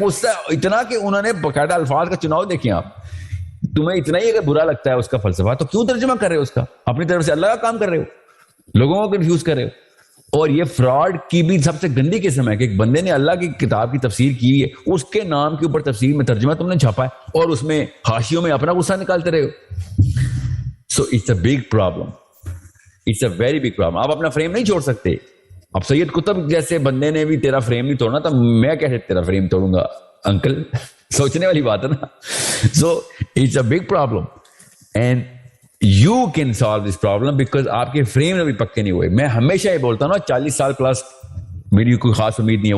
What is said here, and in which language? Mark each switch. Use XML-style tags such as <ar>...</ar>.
<ur>غصہ اتنا کہ انہوں نے باقاعدہ الفاظ کا چناؤ دیکھیں آپ, تمہیں اتنا ہی اگر برا لگتا ہے اس کا فلسفہ تو کیوں ترجمہ کر رہے ہو اس کا, اپنی طرف سے اللہ کا کام کر رہے ہو, لوگوں کو کنفیوز کر رہے ہو. اور یہ فراڈ کی بھی سب سے گندی قسم ہے کہ ایک بندے نے اللہ کی کتاب کی تفسیر کی ہے, اس کے نام کے اوپر تفسیر میں ترجمہ تم نے چھاپا ہے اور اس میں حاشیوں میں اپنا غصہ نکالتے رہے ہو.</ur> <en>So it's a big problem, it's a very big problem.</en> <ur>آپ اپنا فریم نہیں چھوڑ سکتے. اب سید قطب جیسے بندے نے بھی تیرا فریم نہیں توڑنا تو میں کیسے تیرا فریم توڑوں گا انکل؟ سوچنے والی بات ہے نا.</ur> <en>so it's a big problem and you can solve this problem because</en> <ur>آپ کے فریم ابھی پکے نہیں ہوئے. میں ہمیشہ یہ بولتا ہوں نا, 40 سال پلس میری کوئی خاص امید نہیں ہے.</ur>